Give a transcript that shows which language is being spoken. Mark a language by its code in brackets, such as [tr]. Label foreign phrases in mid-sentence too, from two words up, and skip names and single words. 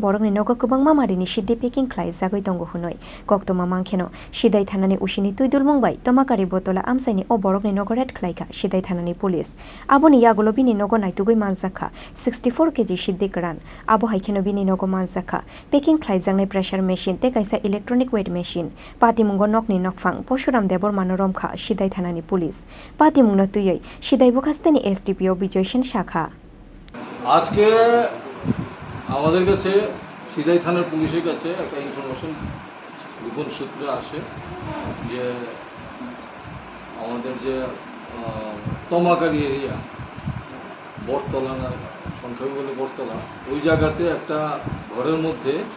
[trp] Borokni Nogo kubangma marini Siddi packing khlaijagoi tongo hunoi Koktwmani mangkheno Sidai Thanani Usini tuidul mungbai Tamakari Battala Amchaini o Borokni Nogo red khlaika Sidai Thanani Police aboni yagulo bini Nogo naitugoi Manjakha 64 kg SiddiKwran abo haikeno bini Nogo Manjakha packing khlaijaknai [en] pressure machine [trp] te kaisa [en] electronic weight machine [trp] patimungo nokni nokphang Poshuram Debor Manoromkha Sidai Thanani Police patimungno tuyoi Sidai Bukhastani SDPO Bijoyshen Shakha [bn] আজকে আমাদের কাছে সিদাই থানার পুলিশের কাছে একটা ইনফরমেশন গোপন সূত্রে আসে যে আমাদের যে তমাকারি এরিয়া বটতলা না সংক্ষেপে বলে বটতলা ওই জায়গাতে একটা ঘরের মধ্যে